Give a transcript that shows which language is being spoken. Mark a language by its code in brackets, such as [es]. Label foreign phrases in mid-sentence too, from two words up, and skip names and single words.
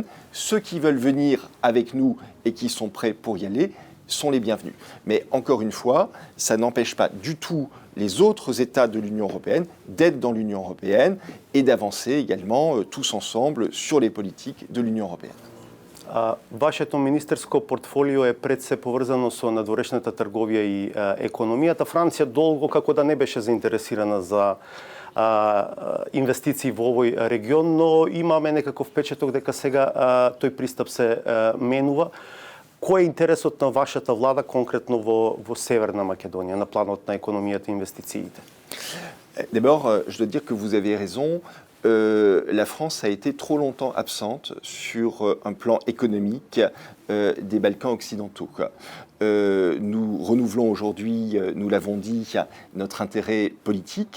[fr] Ceux qui veulent venir avec nous et qui sont prêts pour y aller sont les bienvenus. Mais encore une fois, ça n'empêche pas du tout les autres États de l'Union européenne d'être dans l'Union européenne et d'avancer également tous ensemble sur les politiques de l'Union européenne. [mk] Вашето министерско портфолио е пред се поврзано со надворешната трговија и економијата. Франција долго како да не беше заинтересирана за инвестиции во овој регион, но имаме некаков впечаток дека сега тој пристап се менува. Кој е интересот на вашата влада конкретно во Северна Македонија на планот на економијата и инвестициите? [fr] D'abord, je dois dire que vous avez raison. La France a été trop longtemps absente sur un plan économique des Balkans occidentaux. Nous renouvelons aujourd'hui, nous l'avons dit, notre intérêt politique.